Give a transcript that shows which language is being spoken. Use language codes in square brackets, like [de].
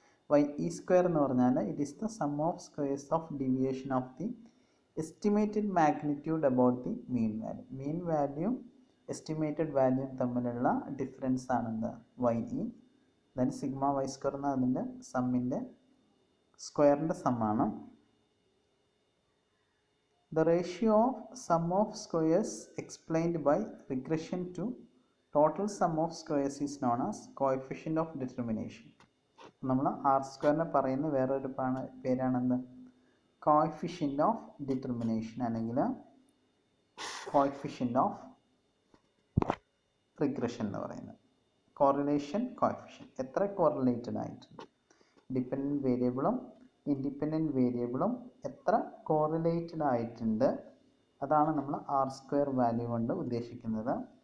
[en] Y E square [ml] എന്ന് പറഞ്ഞാൽ [en] It is the sum of squares of deviation of the estimated magnitude about the mean value. [ml] Mean value estimated value തമ്മിലുള്ള difference ആണെന്ത് Y E. Then sigma Y square എന്ന് അതിൻ്റെ സമ്മിൻ്റെ സ്ക്വയറിൻ്റെ സമ്മാണ്. [en] The ratio of sum of squares explained by regression to total sum of squares is known as coefficient of determination. [ml] നമ്മൾ R സ്ക്വയറിനെ പറയുന്ന വേറൊരു പേരാണെന്ത് coefficient of determination അല്ലെങ്കിൽ coefficient of regression എന്ന് പറയുന്നത്. Correlation കോഎഫിഷ്യൻ എത്ര കോറിലേറ്റഡ് ആയിട്ടുണ്ട്, ഡിപ്പെൻഡൻറ്റ് വേരിയബിളും ഇൻഡിപെൻഡൻറ്റ് വേരിയബിളും എത്ര കോറിലേറ്റഡ് ആയിട്ടുണ്ട് അതാണ് നമ്മൾ ആർ സ്ക്വയർ വാല്യൂ കൊണ്ട് ഉദ്ദേശിക്കുന്നത്.